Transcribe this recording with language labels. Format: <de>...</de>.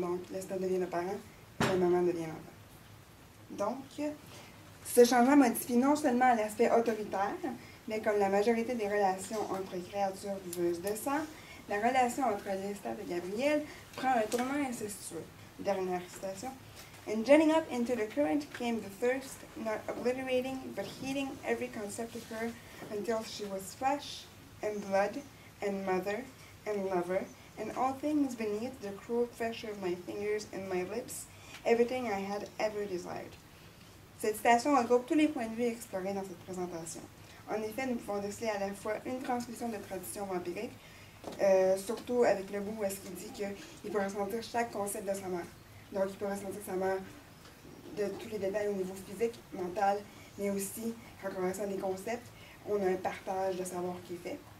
<fr>Donc, Lestat devient le parent et la maman devient l'enfant. Donc, ce changement modifie non seulement l'aspect autoritaire, mais comme la majorité des relations entre créatures viveuses de sang, la relation entre Lestat et Gabrielle prend un tournant incestueux. Dernière citation.</fr> <en>And jetting up into the current came the thirst, not obliterating, but heating every concept of her until she was flesh and blood and mother and lover, and all things beneath the cruel pressure of my fingers and my lips, everything I had ever desired.</en> <fr>Cette citation regroupe tous les points de vue explorés dans cette présentation. En effet, nous pouvons déceler à la fois une transmission de tradition vampirique, surtout avec le bout où est-ce qu'il dit qu'il peut ressentir chaque concept de sa mère. Donc, il peut ressentir sa mère de tous les détails au niveau physique, mental, mais aussi, en connaissant des concepts, on a un partage de savoir qui est fait.</fr>